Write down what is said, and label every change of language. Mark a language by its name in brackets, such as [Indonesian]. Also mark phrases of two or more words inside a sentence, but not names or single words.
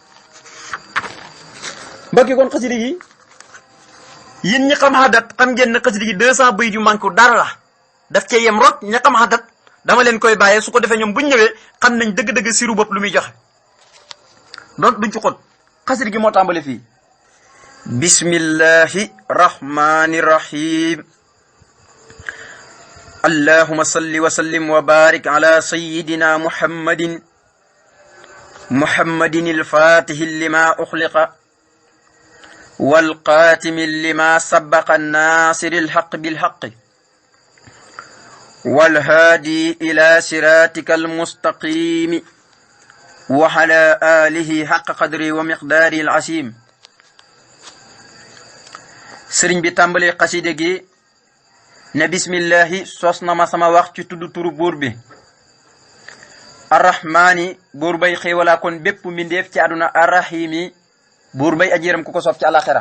[Wolof] mbokki kon xasida gi yéen ñi xam xadat xam ngeen ne xasida gi 200 bayit yu manqué dara la, daf cee yem rot. ña xam xadat dama leen koy bàyyee su ko defee ñoom buñ ñëwee xam nañ dëgg-dëgg siru bopp lu muy joxe doon duñ ci xot. xasida gi moo tàmbale fii [Arabic] بسم الله الرحمن الرحيم اللهم صل وسلم وبارك على سيدنا محمد الفاتح لما أغلق والقاتم لما سبق الناصر الحق بالحق والهادي إلى صراطك المستقيم وعلى آله حق قدره ومقداره العظيم. [Wolof] sëriñ bi tàmbalee xasida gi ne bismillahi sos na ma sama wax ci tudd turu buur bi arrahmaani buur bay xéewalaa kon bépp mbindeef ci àdduna arrahimi buur bay aji yërëm ku ko soob ci àlaxira.